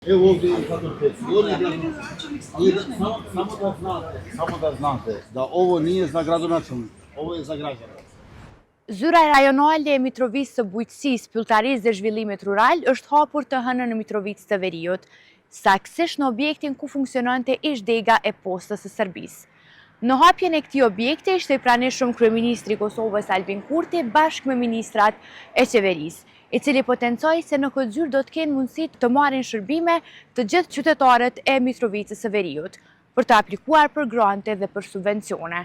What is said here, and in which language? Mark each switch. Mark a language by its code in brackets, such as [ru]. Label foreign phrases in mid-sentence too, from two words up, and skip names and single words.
[sr] Eu ovdje samo da znate da ovo nije za gradonačelnika, ovo je za građane. [sq] Zyra rajonale e Mitrovic së Bujqësisë, Pylltarisë dhe Zhvillimit Rural është hapur të hënën në Mitrovic të Veriut, saktësisht në objektin ku funksiononte ish-dega e postës së Serbisë. Në hapjen e këtij objekti ishte i pranishëm kryeministri i Kosovës Albin Kurti bashkë me ministrat e qeverisë, i cili potencoi se në këtë zyrë do të kenë mundësi të marrin shërbime të gjithë qytetarët e Mitrovicës së Veriut, për të aplikuar për grante dhe për subvencione.